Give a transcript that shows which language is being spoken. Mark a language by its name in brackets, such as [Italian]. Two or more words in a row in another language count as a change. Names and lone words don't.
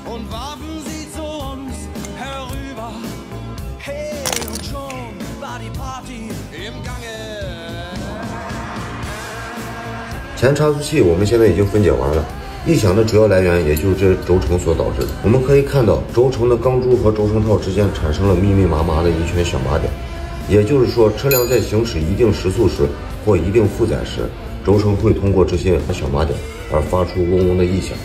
[German] und warfen sie zu uns herüber. Hey, und schon war die Party im Gange. [Chinese] 前差速器我们现在已经分解完了，异响的主要来源也就是这轴承所导致的。我们可以看到轴承的钢珠和轴承套之间产生了密密麻麻的一圈小麻点，也就是说，车辆在行驶一定时速时或一定负载时，轴承会通过这些小麻点而发出嗡嗡的异响。